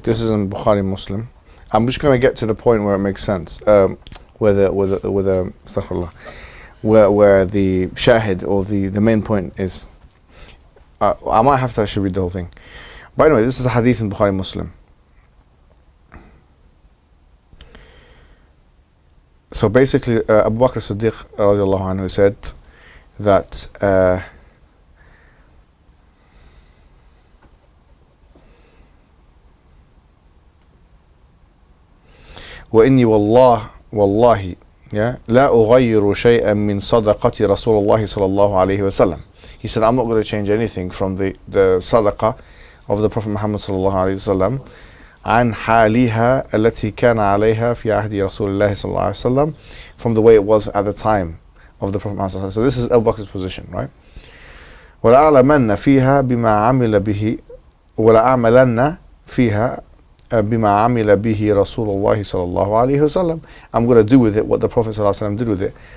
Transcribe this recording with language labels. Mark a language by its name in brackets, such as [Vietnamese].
[English] This is in Bukhari Muslim. I'm just going to get to the point where it makes sense. Where the shahid, or the main point is. I might have to actually read the whole thing. But anyway, this is a hadith in Bukhari Muslim. So basically, Abu Bakr as-Siddiq radiallahu anhu said that [Arabic] وإني والله لا أغير شيئا من صدقة رسول الله صلى الله عليه وسلم. [English] He said, I'm not going to change anything from the sadaqah of the Prophet Muhammad [Arabic] صلى الله عليه وسلم [English] عن حالها التي كان عليها في عهد رسول الله صلى الله عليه وسلم, from the way it was at the time of the Prophet Muhammad صلى الله عليه وسلم. So this is Abu Bakr's position, right? [Arabic] وَلَأَعْلَمَنَّ فِيهَا بِمَا عَمِلَ بِهِ وَلَأَعْمَلَنَّ فِيهَا بِمَا عَمِلَ بِهِ رَسُولُ اللَّهِ صلى الله عليه وسلم. [English] I'm going to do with it what the Prophet صلى الله عليه وسلم did with it.